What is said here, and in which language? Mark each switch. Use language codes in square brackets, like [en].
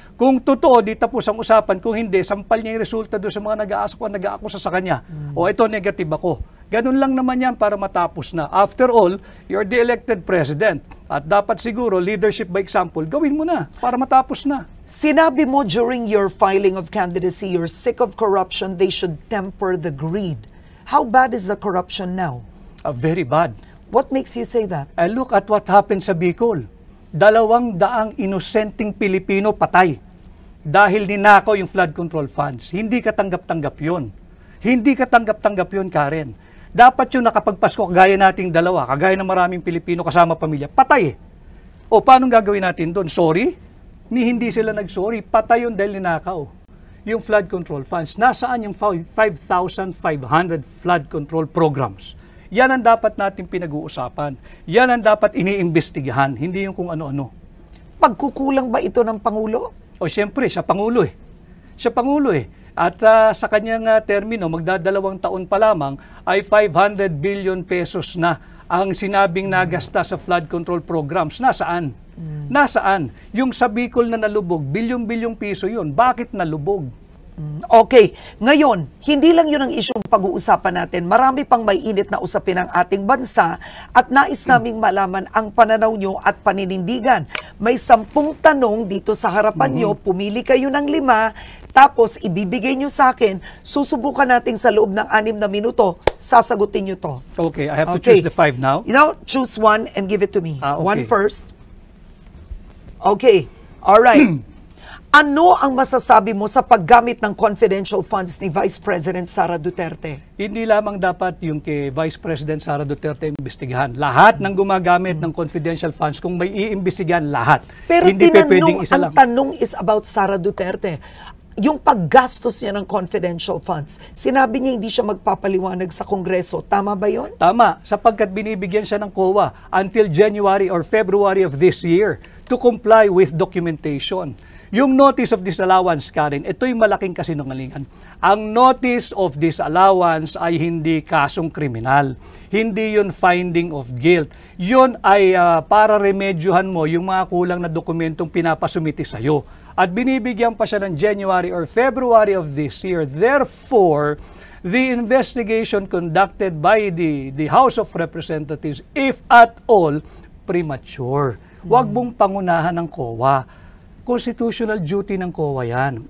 [tl] Kung totoo, di tapos ang usapan. Kung hindi, sampal niya yung resulta doon sa mga nag-aakusa sa kanya. O ito, negative ako. Ganun lang naman yan para matapos na. [en] After all, you're the elected president. [tl] At dapat siguro, [en] leadership by example, [tl] gawin mo na para matapos na. Sinabi mo [en] during your filing of candidacy, you're sick of corruption, they should temper the greed. How bad is the corruption now? Very bad. What makes you say that? Look at what happened [tl] sa Bicol. 200 inosenteng Pilipino patay dahil ninakaw yung flood control funds. Hindi katanggap-tanggap yun. Hindi katanggap-tanggap yun, Karen. Dapat yung nakapagpasko, kagaya nating dalawa, kagaya ng maraming Pilipino kasama pamilya, patay. O paano gagawin natin doon? Sorry? Hindi sila nag-sorry. Patay yun dahil ninakaw. Yung flood control funds. Nasaan yung 5,500 flood control programs? Yan ang dapat natin pinag-uusapan. Yan ang dapat iniimbestigahan, hindi yung kung ano-ano. Pagkukulang ba ito ng Pangulo? O siyempre, siya Pangulo Siya Pangulo At sa kanyang termino, magdadalawang taon pa lamang, ay 500 billion pesos na ang sinabing nagasta sa flood control programs. Nasaan? Nasaan? Yung sa Bicol na nalubog, bilyong-bilyong piso yun. Bakit nalubog? [en] Okay. [tl] Ngayon, hindi lang yun ang isyong pag-uusapan natin. Marami pang may init na usapin ng ating bansa at nais naming malaman ang pananaw nyo at paninindigan. May 10 tanong dito sa harapan nyo. Pumili kayo ng 5, tapos ibibigay nyo sa akin. Susubukan natin sa loob ng 6 na minuto. Sasagutin nyo to. [en] Okay, I have to choose the 5 now. Choose one and give it to me. Okay. One first. Okay. All right. [tl] Ano ang masasabi mo sa paggamit ng confidential funds ni Vice President Sara Duterte? Hindi lamang dapat yung kay Vice President Sara Duterte imbestigahan. Lahat ng gumagamit ng confidential funds, kung may iimbestigahan, lahat. Pero hindi pwedeng isa lang. Ang tanong is about Sara Duterte. Yung paggastos niya ng confidential funds, sinabi niya hindi siya magpapaliwanag sa Kongreso. Tama ba yun? Tama, sapagkat binibigyan siya ng COA [en] until January or February of this year to comply with documentation. [tl] Yung notice of disallowance, Karen, ito'y malaking kasinungalingan. Ang notice of disallowance ay hindi kasong kriminal. Hindi yun [en] finding of guilt. [tl] Yun ay para remedyohan mo yung mga kulang na dokumentong pinapasumiti sa'yo. At binibigyan pa siya ng [en] January or February of this year. Therefore, the investigation conducted by the House of Representatives, if at all, premature. [tl] Huwag mong pangunahan ng COA. Constitutional duty ng COA yan.